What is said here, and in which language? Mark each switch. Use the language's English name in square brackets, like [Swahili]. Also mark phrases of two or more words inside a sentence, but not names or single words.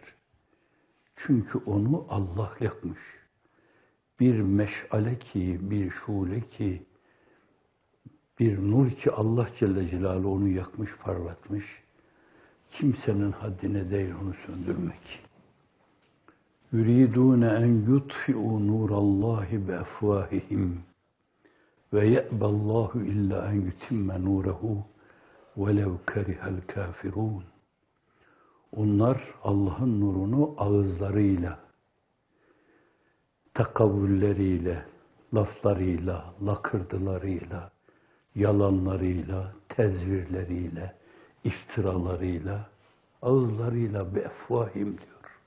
[Turkish] Çünkü onu Allah yakmış. Bir meşale ki, bir şule ki, bir nur ki Allah [Arabic] جل جلاله [Turkish] onu yakmış, parlatmış. Kimsenin haddine değil onu söndürmek. [Arabic] يُرِيدُونَ أَنْ يُطْفِئُوا نُورَ اللّٰهِ بِأَفْوَاهِهِمْ وَيَأْبَى اللّٰهُ إِلَّا أَنْ يُتِمَّ نُورَهُ وَلَوْ كَرِهَ الْكَافِرُونَ. [Turkish] Onlar Allah'ın nurunu ağızlarıyla, takavvülleriyle, laflarıyla, lakırdılarıyla, yalanlarıyla, tezvirleriyle, iftiralarıyla, ağızlarıyla beefvahim diyor.